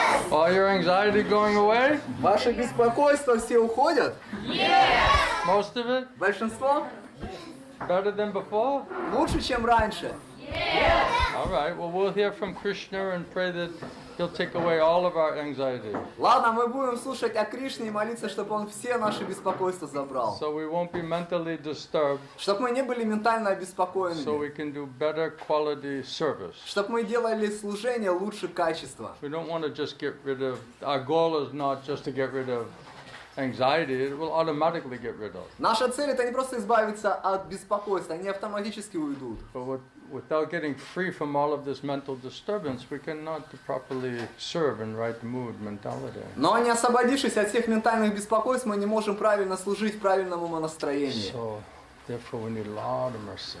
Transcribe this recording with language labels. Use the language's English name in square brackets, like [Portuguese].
[English] All your anxiety going away? [Russian] Ваше беспокойство все уходят? [English] Most of it? [Russian] Большинство? [English] Better than before? [Russian] Лучше, чем раньше. [English] All right. Well, we'll hear from Krishna and pray that he'll take away all of our anxiety. [Russian] Ладно, мы будем слушать о Кришне и молиться, чтобы Он все наши беспокойства забрал. [English] So we won't be mentally disturbed. [Russian] Чтобы мы не были ментально [English] So [Russian] обеспокоены. [English] we can do better quality service. [Russian] Чтобы мы делали служение лучше качества. [English] We don't want to just get rid of, our goal is not just to get rid of anxiety, it will automatically get rid of. [Russian] Наша цель это не просто избавиться от беспокойства, они автоматически уйдут. [English] But without getting free from all of this mental disturbance, we cannot properly serve in right mood mentality. [Russian] Но не освободившись от всех ментальных беспокойств, мы не можем правильно служить в правильном умонастроении. [English] So, therefore we need a lot of mercy.